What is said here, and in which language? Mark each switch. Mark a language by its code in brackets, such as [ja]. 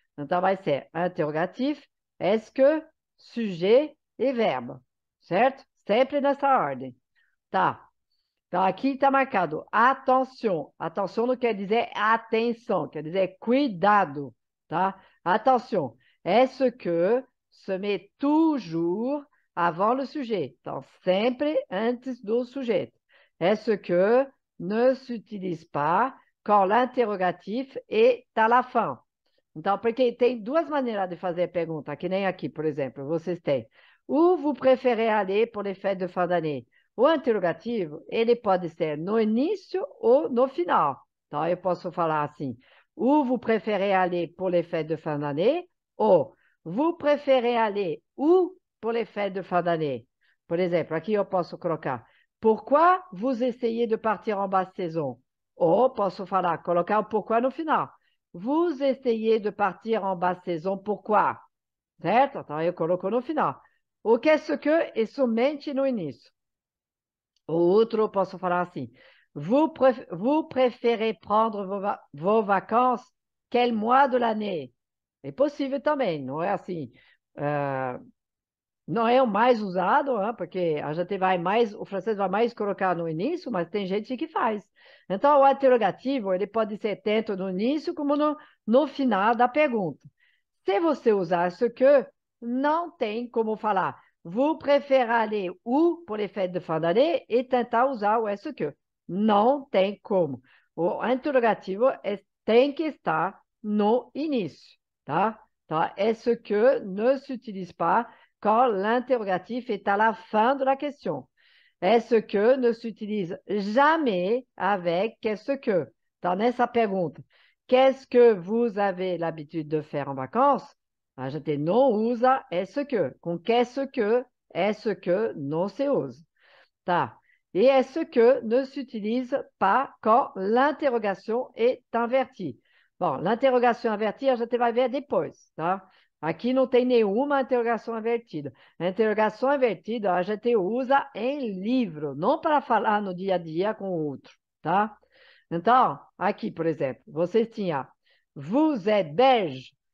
[pt] Então, vai ser interrogativo, SQ, sujeito e verbo, certo? Sempre nessa ordem. Tá. Então, aqui está marcado atenção. Atenção não quer dizer atenção, quer dizer cuidado, tá? Atenção. [fr] Est-ce que se met toujours avant le sujet? [pt] Então, sempre antes do sujeito. [fr] Est-ce que ne s'utilise pas quand l'interrogatif est à la fin? [pt] Então, porque tem duas maneiras de fazer a pergunta, que nem aqui, por exemplo, vocês têm. [fr] Où vous préférez aller pour les fêtes de fin d'année? [pt] O interrogativo, ele pode ser no início ou no final. Então, eu posso falar assim, [fr] où vous préférez aller pour les fêtes de fin d'année? Ou, vous préférez aller où pour les fêtes de fin d'année? [pt] Por exemplo, aqui eu posso colocar, [fr] pourquoi vous essayez de partir en basse saison? [pt] Ou posso falar, colocar o pourquoi no final. [fr] Vous essayez de partir en basse saison, pourquoi? [pt] Certo? Então, eu coloco no final. O que é isso que é somente no início. O outro, eu posso falar assim. [fr] Vous préférez prendre vos vacances quel mois de l'année? [pt] É possível também, não é assim. Não é o mais usado, né? Porque a gente vai mais, o francês vai mais colocar no início, mas tem gente que faz. Então, o interrogativo, ele pode ser tanto no início como no final da pergunta. Se você usar ce que, não tem como falar. [fr] Vous préférez aller où pour les fêtes de fin d'année [pt] e tentar usar o ce que. Não tem como. O interrogativo tem que estar no início, tá? [fr] Então, est-ce que ne s'utilise pas quand l'interrogatif est à la fin de la question. Est-ce que ne s'utilise jamais avec qu'est-ce que. [pt] Então, nessa pergunta, [fr] qu'est-ce que vous avez l'habitude de faire en vacances? [pt] A gente não usa est-ce que. Com qu'est-ce que, est-ce que não se usa. Tá. [fr] Et est-ce que ne s'utilise pas quand l'interrogation est invertie? [pt] Bom, l'interrogation invertida a gente vai ver depois, tá? Aqui não tem nenhuma interrogação invertida. A interrogação invertida a gente usa em livro, não para falar no dia a dia com o outro, tá? Então, aqui, por exemplo, vocês tinham [fr] vous êtes belge.